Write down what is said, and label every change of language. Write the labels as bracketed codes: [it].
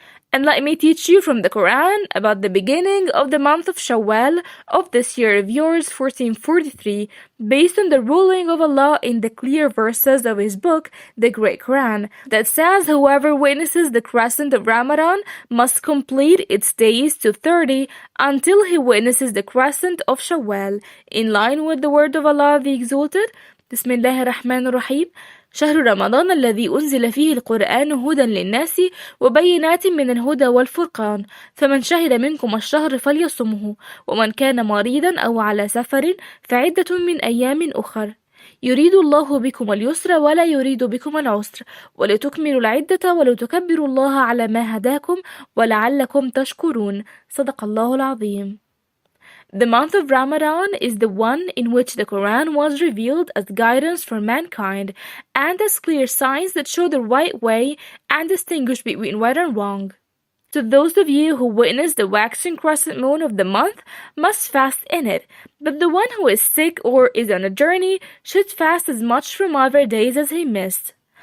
[en] And let me teach you from the Qur'an about the beginning of the month of Shawwal of this year of yours, 1443, based on the ruling of Allah in the clear verses of His book, the Great Qur'an, that says whoever witnesses the crescent of Ramadan must complete its days to 30 until he witnesses the crescent of Shawwal, in line with the word of Allah the Exalted. Bismillah ar-Rahman ar-Rahim. [ar] شهر رمضان الذي أنزل فيه القرآن هدى للناس وبينات من الهدى والفرقان فمن شهد منكم الشهر فليصمه ومن كان مريضا أو على سفر فعدة من أيام أخر يريد الله بكم اليسر ولا يريد بكم العسر ولتكملوا العدة ولتكبروا الله على ما هداكم ولعلكم تشكرون صدق الله العظيم. [en] The month of Ramadan is the one in which the Quran was revealed as guidance for mankind and as clear signs that show the right way and distinguish between right and wrong. So those of you who witness the waxing crescent moon of the month must fast in it, but the one who is sick or is on a journey should fast as much from other days as he missed.